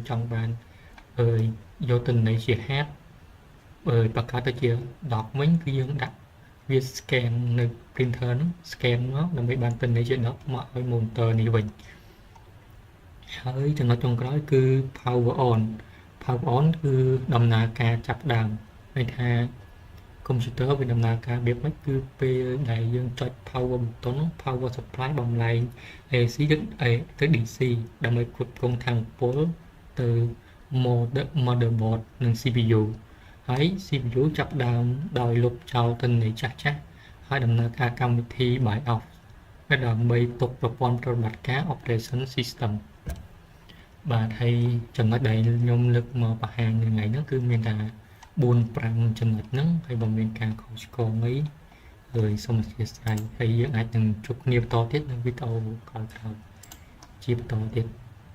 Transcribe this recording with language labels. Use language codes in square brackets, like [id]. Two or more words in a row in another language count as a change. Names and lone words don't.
[km] ចង់បានយកទិន្នន័យជា hard បង្កើតទៅជា doc វិញគឺយើងដាក់វា scan នៅ printer ហ្នឹង scan មកដើម្បីបានទិន្នន័យជា doc មកឲ្យ monitor នេះវិញហើយចំណុចចុង ក្រោយគឺ [en] power on [km] គឺដំណើរការចាប់ផ្ដើមន័យថាកុំព្យូទ័រវាដំណើរការរបៀបម៉េចគឺពេលដែលយើង ចុច [en] power button power supply [km] បំលែង AC ទៅ DC ដើម្បីផ្គត់ផ្គង់ថាមពលទៅ motherboard និង CPU ហើយ CPU ចាប់ផ្ដើមដោយលុបចោលទិន្នន័យចាស់ៗហើយដំណើរការកម្មវិធី BIOS ដើម្បីទុកប្រព័ន្ធប្រតិបត្តិការ [en] operation system [km] បាទហើយចំណុចដែលខ្ញុំលើកមកបង្ហាញនៅថ្ងៃហ្នឹងគឺមានតែ 4-5 ចំណុចហ្នឹងហើយបើមានការខុសឆ្គងអីសូមអធិស្ឋានហើយយើងអាចនឹងជួបគ្នាបន្តទៀតនៅវីដេអូក្រោយៗជាបន្តទៀត